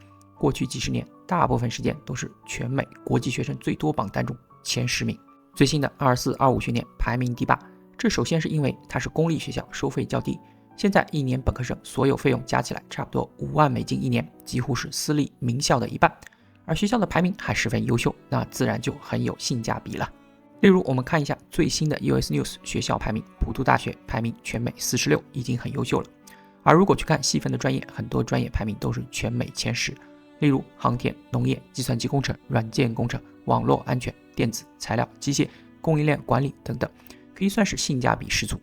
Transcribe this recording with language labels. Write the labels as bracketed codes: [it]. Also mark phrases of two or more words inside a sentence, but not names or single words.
[zh] 過去幾十年，大部分時間都是全美國際學生最多榜單中前10名。最新的24-25學年排名第8，這首先是因為它是公立學校，收費較低。現在一年本科生所有費用加起來差不多$5萬一年，幾乎是私立名校的一半。而學校的排名還十分優秀，那自然就很有性價比了。例如，我們看一下最新的 US News 學校排名，普渡大學排名全美46，已經很優秀了。而如果去看細分的專業，很多專業排名都是全美前10，例如航天、農業、計算機工程、軟件工程、網絡安全、電子、材料、機械、供應鏈管理等等，可以算是性價比十足。